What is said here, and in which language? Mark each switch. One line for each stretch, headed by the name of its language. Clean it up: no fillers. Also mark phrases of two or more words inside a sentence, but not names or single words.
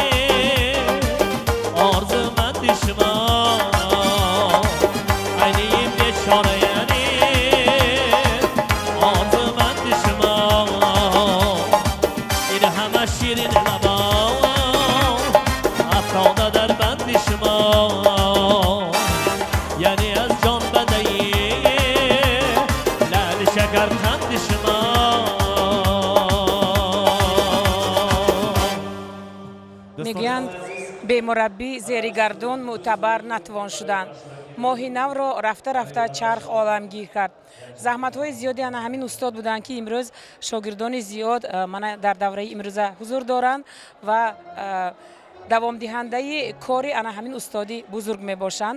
Tajik: Орзуманди шумо Айнии бечора яъне орзуманди шумо ин ҳама ширинлабо афканда дар банди шумо яъне аз ҷон бидиҳӣ лаъли шакарқанди шумо мегӯянд бемураббӣ зери гардон мӯътабар натавон шудан. моҳи навро рафта рафта чарх оламгир кард. заҳматҳои зиёди ана ҳамин устод буданд ки имрӯз шогирдони зиёд мана дар давраи имрӯза ҳузур доранд ва давомдиҳандаи кори ана ҳамин устоди бузург мебошанд.